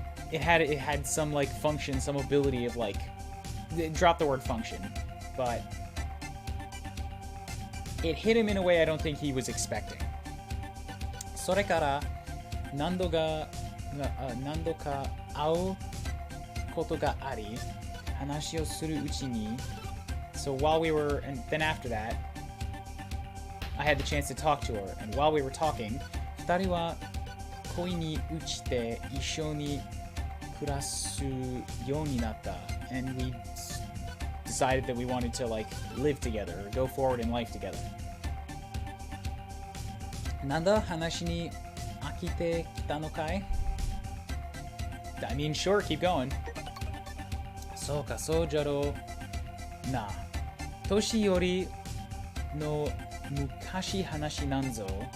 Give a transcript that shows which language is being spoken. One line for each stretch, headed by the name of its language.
English: It had some like function, some ability of like drop the word function, but it hit him in a way I don't think he was expecting.
Japanese: それから何度が何度か会うことがあり、話をするうちに
English: So while we were, and then after that, I had the chance to talk to her. And while we were talking,
Japanese: 二人は恋に落ちて一緒に暮らすようになった。
English: And we decided that we wanted to like live together or go forward in life together.
Japanese: なんだ話に飽きてきたのかい?
English: I mean, sure, keep going.
Japanese: そうか、そうじゃろうな。年寄りの昔話なんぞ。